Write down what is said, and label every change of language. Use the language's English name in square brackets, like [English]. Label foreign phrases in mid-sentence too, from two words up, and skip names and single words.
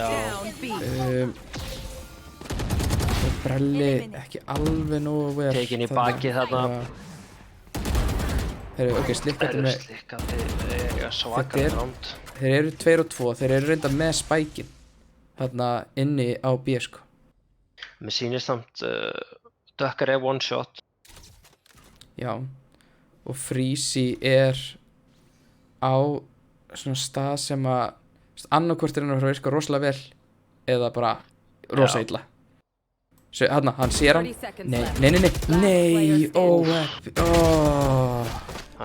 [Icelandic] Og Brelli ekki alveg nógu vel. Tekinn í bakið þarna. Heyrðu, ok, slikkaði með... Slikkaði, svakar ránd. Þeir eru 2 og 2, þeir eru reynda með spækin. Þarna inni á B, sko. Mér sýnist samt Dökkur er [English] one shot. [Icelandic] Já. Og Freezy er á svona stað sem að annarkvort er hann að fara að virka rosalega vel eða bara rosa illa. Svo hann sér hann. Nei, Það